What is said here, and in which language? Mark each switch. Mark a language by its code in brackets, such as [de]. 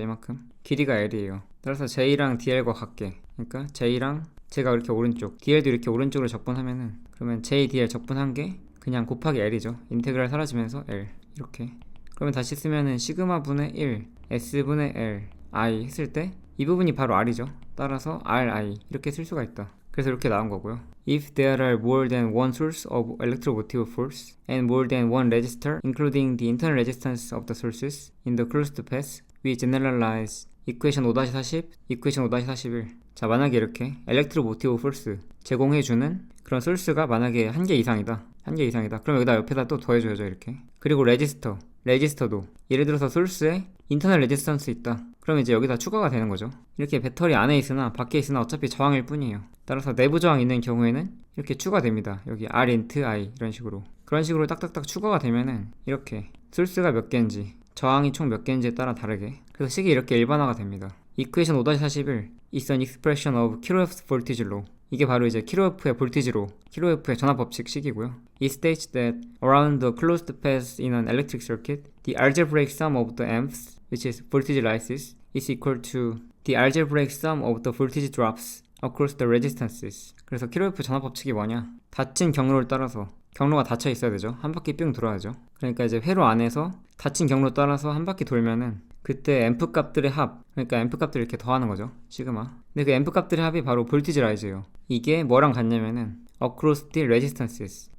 [ko] 이만큼 길이가 L이에요. 따라서 J랑 DL과 같게, 그러니까 J랑 제가 이렇게 오른쪽, DL도 이렇게 오른쪽으로 적분하면은 그러면 J, DL 적분한 게 그냥 곱하기 L이죠. 인테그랄 사라지면서 L 이렇게. 그러면 다시 쓰면은 시그마분의 1 S분의 L I 했을 때 이 부분이 바로 R이죠. 따라서 RI 이렇게 쓸 수가 있다. 그래서 이렇게 나온 거고요. [en] If there are more than one source of electromotive force and more than one resistor, including the internal resistance of the sources in the closed path, we generalize equation 5-40, equation 5-41. [ko] 자, 만약에 이렇게 electromotive force 제공해주는 그런 소스가 만약에 한 개 이상이다. 그럼 여기다 옆에다 또 더해줘야죠. 이렇게. 그리고 레지스터도 예를 들어서 소스에 인터널 레지스턴스 있다. 그럼 이제 여기다 추가가 되는 거죠. 이렇게 배터리 안에 있으나 밖에 있으나 어차피 저항일 뿐이에요. 따라서 내부 저항 있는 경우에는 이렇게 추가됩니다. 여기 R 인트 I 이런 식으로. 그런 식으로 딱딱딱 추가가 되면은 이렇게 소스가 몇 개인지 저항이 총 몇 개인지에 따라 다르게. 그래서 식이 이렇게 일반화가 됩니다. [en] 이퀘이션 5-41 is an expression of Kirchhoff's voltage law. [ko] 이게 바로 이제 키로프의 볼티지로, 키로프의 전압 법칙 식이고요. [en] It states that around the closed path in an electric circuit, the algebraic sum of the amps, which is voltage rises, is equal to the algebraic sum of the voltage drops across the resistances. [ko] 그래서 키로프 전압 법칙이 뭐냐? 닫힌 경로를 따라서 경로가 닫혀 있어야 되죠. 한 바퀴 삥 돌아야죠. 그러니까 이제 회로 안에서 닫힌 경로 따라서 한 바퀴 돌면은 그때 앰프 값들의 합, 그러니까 앰프 값들을 이렇게 더하는 거죠. 시그마. 근데 그 앰프 값들의 합이 바로 볼티지 라이즈예요. 이게 뭐랑 같냐면은 [en] across the resistances.